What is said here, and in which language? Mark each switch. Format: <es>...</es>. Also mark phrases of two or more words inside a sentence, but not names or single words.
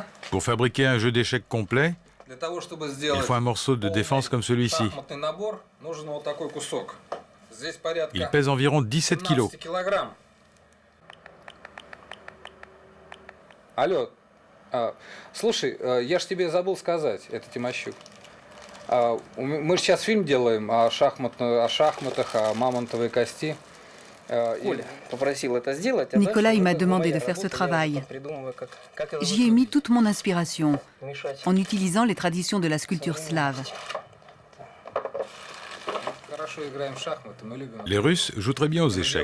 <fr>Pour fabriquer un jeu d'échecs complet,</fr> <ru>для того, чтобы</ru> <fr>il</fr> <ru>сделать</ru> <fr>faut un morceau de défense comme celui-ci.</fr> <ru>шахматный набор, нужен вот такой кусок. Здесь порядка</ru> <fr>Il pèse environ 17 kilos.</fr> <ru>15 килограмм. Алло, слушай, я ж тебе забыл сказать, это Тимощук. Мы же сейчас фильм делаем о шахматах, о мамонтовой кости.</ru> <fr>Nicolas m'a demandé de faire ce travail. J'y ai mis toute mon inspiration, en utilisant les traditions de la sculpture slave. Les Russes jouent très bien aux échecs.</fr>